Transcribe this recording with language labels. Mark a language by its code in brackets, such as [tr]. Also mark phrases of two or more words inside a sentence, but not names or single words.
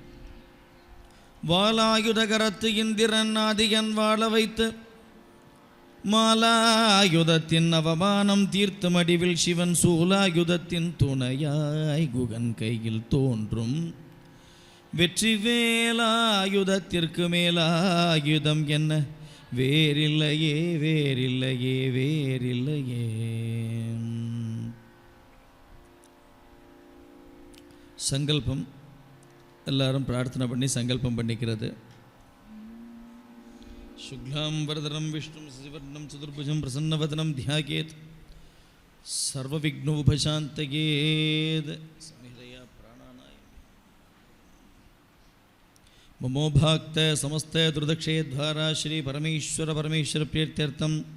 [ta] வாலாயுதகரத்து இந்திரன் ஆதியன் வாழ வைத்து மாலாயுதத்தின் அவமானம் தீர்த்து மடிவில் சிவன் சூலாயுதத்தின் துணையாய் குகன் கையில் தோன்றும் வெற்றி வேலாயுதத்திற்கு மேலாயுதம் என்ன வேறில்லையே வேறில்லையே வேறில்லையே. சங்கல்பம். எல்லாரும் பிரார்த்தனை பண்ணி சங்கல்பம் பண்ணிக்கிறது. [sa] शुक्लां वरदरं विष्णुं शशिवर्णं चतुर्भुजं प्रसन्नवदनं ध्यायेत् सर्वविघ्नोपशान्तयेत् संहितया प्राणानायम् ममोभाक्त समस्त दुर्दक्षेद्वारा श्री परमेश्वर प्रीत्यर्थं